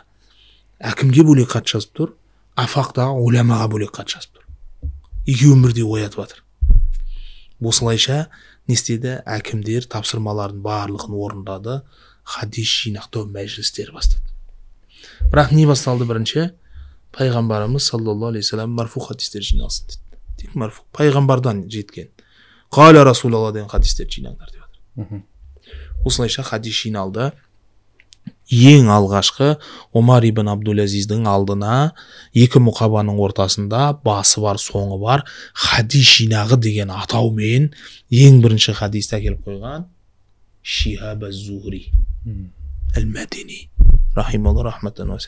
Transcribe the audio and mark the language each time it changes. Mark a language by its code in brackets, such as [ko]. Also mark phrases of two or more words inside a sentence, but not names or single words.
[kk] Әкімге бөлек хат жазып тұр, Афақтағы уламаға бөлек хат жазып тұр. Екеуін бірдей оятып жатыр. Осылайша не істеді? Әкімдер тапсырмалардың барлығын орындады, хадис жинақтау мәжілістері бастады. Бірақ не басталды бірінші? Пайғамбарымыз [ar] صلى الله عليه وسلم [kk] марфу хадистер жиналсын деді. Тек марфу, пайғамбардан жеткен. [ar] قال رسول الله [kk] деген хадистер жинаңдар деп жатыр. Осылайша хадис жиналды. Ең алғашқы Омар ибн Абдул-Азиздің алдына екі мұқабаның ортасында басы бар, соңы бар хадис жинағы деген атаумен ең бірінші хадисті әкеліп қойған Шихаб аз-Зухри әл-Мәдини [ar] رحمه الله رحمة واسعة.